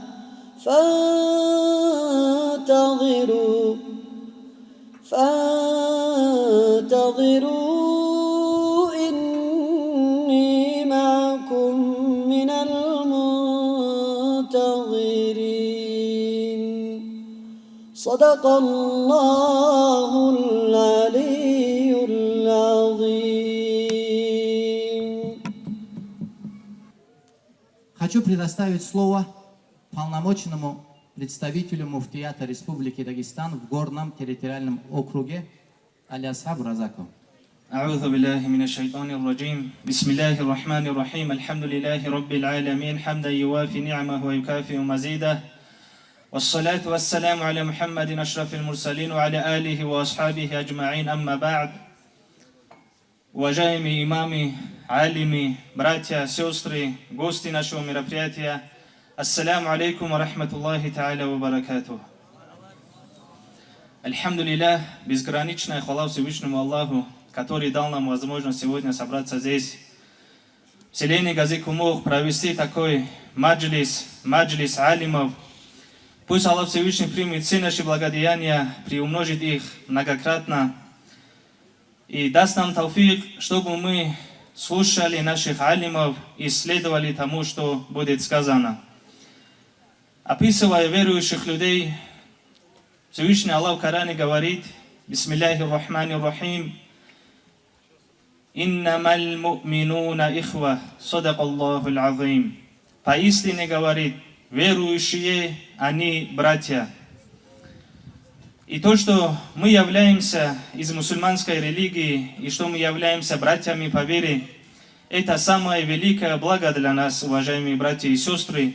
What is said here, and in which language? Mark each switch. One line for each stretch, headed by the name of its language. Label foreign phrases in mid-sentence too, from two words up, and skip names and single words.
Arabic: فانتظروا إني معكم من المنتظرين صدق الله العلي العظيم.
Russian: Хочу предоставить слово полномочному представителю муфтията Республики Дагестан в Горном территориальном округе Али Асхаб Разаку.
Arabic: أعوذ بالله من الشيطان الرجيم بسم الله الرحمن الرحيم الحمد لله رب العالمين حمدا يوافي نعمه ويكافئ مزيده والصلاة والسلام على محمد أشرف المرسلين وعلى آله وأصحابه أجمعين أما بعد.
Russian: Уважаемые имамы, алимы, братья, сестры, гости нашего мероприятия,
Arabic: السلام عليكم ورحمة الله تعالى وبركاته.
Russian: Альхамдулиллах, безграничная хвала Всевышнему Аллаху, который дал нам возможность сегодня собраться здесь, в селении Гази Кумух, провести такой маджлис алимов. Пусть Аллах Всевышний примет все наши благодеяния, приумножит их многократно и даст нам тауфик, чтобы мы слушали наших алимов и следовали тому, что будет сказано. Описывая верующих людей, Всевышний Аллах в Коране говорит:
Arabic: بسم الله الرحمن الرحيم إنما المؤمنون إخوة صدق الله العظيم».
Russian: Поистине говорит: верующие, они братья. И то, что мы являемся из мусульманской религии, и что мы являемся братьями по вере, это самое великое благо для нас, уважаемые братья и сестры.